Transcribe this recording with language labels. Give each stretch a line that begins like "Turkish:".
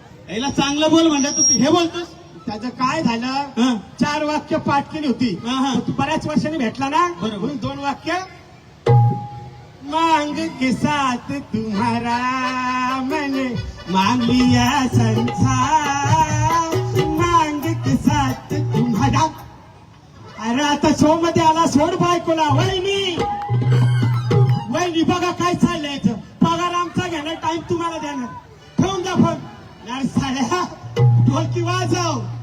Marathi: याला चांगलं बोल म्हणलं तू हे बोलतोस. त्याचं काय झालं, 4 वाक्य पाठ केली होती. हा. तू बऱ्याच वर्षांनी भेटला ना, बरोबर. म्हणून 2 वाक्य.
Hindi: मांग के साथ तुम्हारा मैंने मांग लिया संसार, मांग के साथ तुम्हारा.
Marathi: अरे आता शो मध्ये आला, सोड बायकोला. वहिनी वहिनी, बघा काय चाललंय इथं. पगार आमचा घेणार, टाइम तुम्हाला देणार. ठेवून द्या फोन. यार साड्या, ढोलकी वाजव.